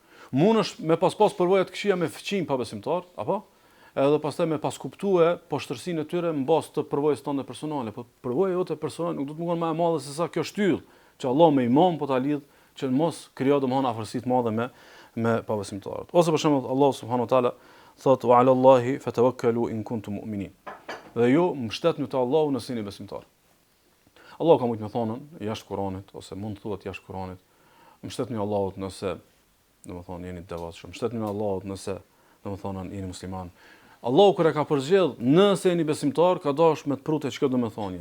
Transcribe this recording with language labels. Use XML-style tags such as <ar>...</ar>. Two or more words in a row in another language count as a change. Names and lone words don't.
<sq>Mundesh me pas përvoja të këqija me fëqim pabesimtar, apo? Edhe pastaj me pas kuptue poshtërsinë e tyre mbas të përvojës tënde personale, po përvoja jote personale nuk do të mundon më e madhe se sa kjo shtyllë që Allah me iman po ta lidh që mos krijo domthon afërsi të madhe me pabesimtarët. Ose për shembull</sq> <ar>الله سبحانه وتعالى thot وعلى الله فتوكلوا إن كنتم مؤمنين.</ar> <sq>Dhe ju mbështetni te Allahu nëse jeni besimtar. Allah ka mujt me thonën jashtë Kuranit ose mund të thuhet jashtë Kuranit. Mbështetni Allahut nëse domethënë jeni devotshëm. Mbështetni Allahut nëse domethënë jeni musliman. Allahu kur e ka përgjell nëse jeni besimtar ka dash me të prutë çka do të thonë.</sq>